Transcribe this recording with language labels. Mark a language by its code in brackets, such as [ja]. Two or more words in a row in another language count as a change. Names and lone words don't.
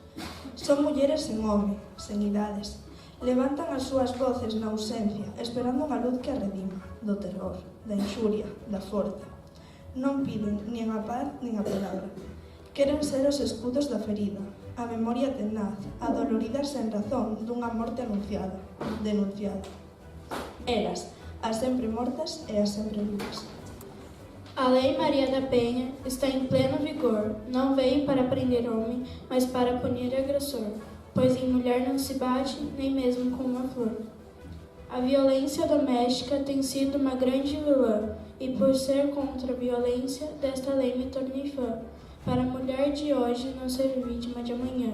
[gl] Son mulleres sen home, sen idades. Levantan as súas voces na ausencia, esperando unha luz que a redima, do terror, da inxuria, da forza. Non piden nin a paz nin a palabra. Queren ser os escudos da ferida, a memoria tenaz, a dolorida sen razón dunha morte anunciada, denunciada. Elas, as sempre mortas e as sempre vivas. [pt] A Lei Maria da Penha está em pleno vigor. Não veio para prender homem, mas para punir agressor, pois em mulher não se bate, nem mesmo com uma flor. A violência doméstica tem sido uma grande vilã, e por ser contra a violência, desta lei me tornei fã, para a mulher de hoje não ser vítima de amanhã.